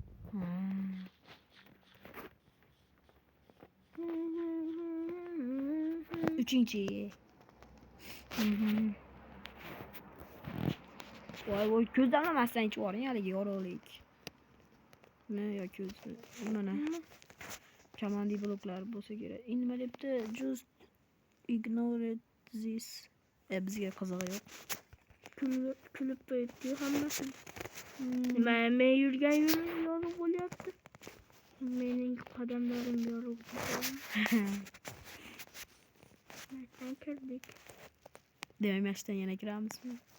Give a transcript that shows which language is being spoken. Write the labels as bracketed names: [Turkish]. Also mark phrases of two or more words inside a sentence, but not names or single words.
[Uzbek] Uchinchi. Voy, ko'zlamasdan ichib oling, haligi yorug'lik. Yo ko'zni. Mana. Kamandi bloklar bo'lsa kerak. Nima debdi? [English] Just ignore this. [Uzbek] Bizga qizig'i yo'q. Kulib qo'yibdi hammasi. Nima men yurgan yo'lim yorug' bo'lyapti. Mening qadamlarim yorug' bo'ladi. Mashtan kirdik. Demak, mashtan yana kiramizmi?